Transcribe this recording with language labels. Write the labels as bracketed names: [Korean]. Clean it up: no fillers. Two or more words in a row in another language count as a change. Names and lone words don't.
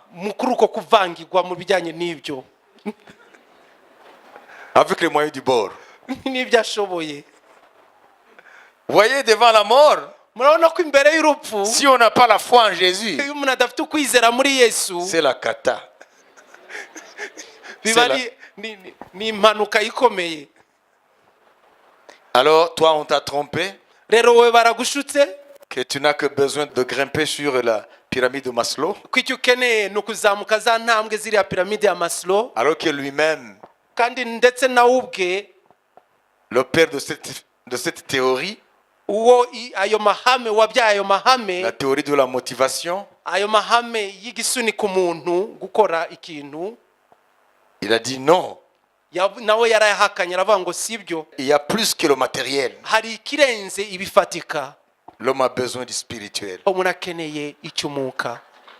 [Kinyarwanda] mu kuri uko kuvangirwa mu bijyanye n'ibyo [French] avec les moyens du bord. [Kinyarwanda] n'ibyo ashoboye. [French] Voyez, devant la mort, [Kinyarwanda] murabona ko imbere y'urupfu, [French] si on n'a pas la foi en Jésus, [Kinyarwanda] iyo umuntu adafite ukwizera muri Yesu, [French] c'est la cata. [Kinyarwanda] biba ari ni impanuka ikomeye. [French] Alors, toi, on t'a trompé [Kinyarwanda] rero wowe baragushutse [French] que tu n'as que besoin de grimper sur la pyramide de Maslow, [Kinyarwanda] ko icyo ukeneye ni ukuzamuka za ntambwe ziriya piramide ya Maslow, [French] alors que lui-même, [Kinyarwanda] kandi ndetse nawe ubwe [French] le père de cette théorie, [Kinyarwanda] uwo ayo mahame wabyaye ayo mahame, [French] la théorie de la motivation, [Kinyarwanda] ayo mahame y'igisunika umuntu gukora ikintu, [French] il a dit non, [Kinyarwanda] nawe yarayahakanye, aravuga ngo sibyo, [French] il y a plus que le matériel. [Kinyarwanda] hari ikirenze ibifatika. [French] L'homme a besoin du spirituel. [Kinyarwanda] umuntu akeneye icy'umwuka.